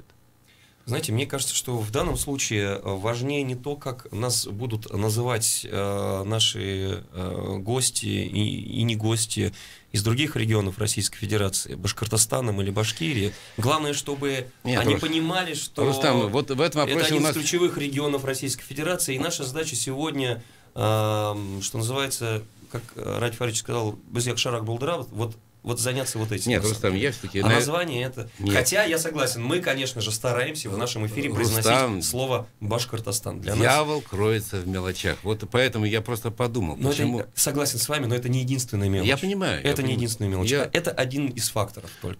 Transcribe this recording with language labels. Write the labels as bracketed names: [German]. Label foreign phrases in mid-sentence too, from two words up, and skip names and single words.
[Russian] Знаете, мне кажется, что в данном случае важнее не то, как нас будут называть наши гости и не гости из других регионов Российской Федерации, Башкортостаном или Башкирией. Главное, чтобы они понимали, что Рустам, вот в этом это один у нас... из ключевых регионов Российской Федерации. И наша задача сегодня, что называется, как Ради Фаридович сказал, [Bashkir] «Безъяк шарак булдыра», [Russian] вот вот заняться вот этим. Нет, Рустам, я все-таки... название это... Нет. Хотя, я согласен, мы, конечно же, стараемся в нашем эфире произносить слово Башкортостан. Для Дьявол нас... кроется в мелочах. Вот поэтому я просто подумал, но почему... это, согласен с вами, но это не единственная мелочь. Я понимаю. Это не единственная мелочь. Это один из факторов только.